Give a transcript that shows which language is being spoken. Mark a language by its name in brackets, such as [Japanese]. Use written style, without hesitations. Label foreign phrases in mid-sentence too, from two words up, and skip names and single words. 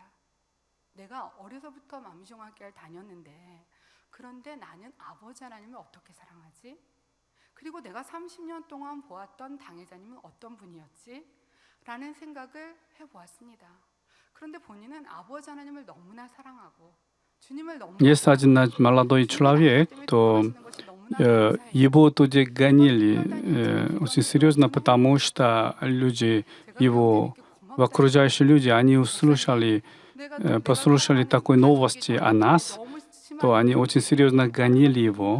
[Korean] 내가 어려서부터 만민중앙교회를 다녔는데 그런데 나는 아버지 하나님을 어떻게 사랑하지? 그리고 내가 30년 동안 보았던 당회자님은 어떤 분이었지? 라는 생각을 해보았습니다. 그런데 본인은 아버지 하나님을 너무나 사랑하고 주님을 너무나 [Russian] Есть один молодой человек, то его тоже гонили очень серьезно, потому что люди, его окружающие люди, они послушали такой новости о нас, то они очень серьезно гонили его.